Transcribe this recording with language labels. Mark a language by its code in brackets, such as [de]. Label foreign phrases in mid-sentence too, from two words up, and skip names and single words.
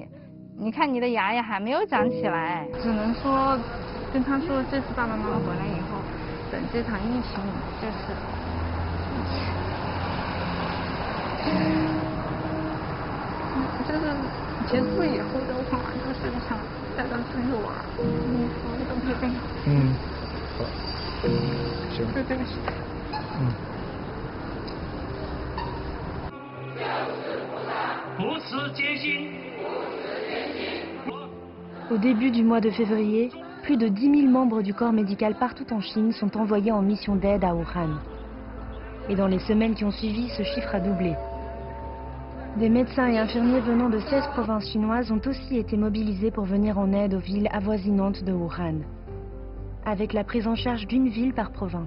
[zh] 你看你的牙也还没有长起来，只能说跟他说，这次爸爸妈妈回来以后，等这场疫情就是结束以后的话，就是想带他出去玩，你说都不对。好，行。就这个事。不辞艰辛。 [fr] Au début du mois de février, plus de 10 000 membres du corps médical partout en Chine sont envoyés en mission d'aide à Wuhan. Et dans les semaines qui ont suivi, ce chiffre a doublé. Des médecins et infirmiers venant de 16 provinces chinoises ont aussi été mobilisés pour venir en aide aux villes avoisinantes de Wuhan, avec la prise en charge d'une ville par province.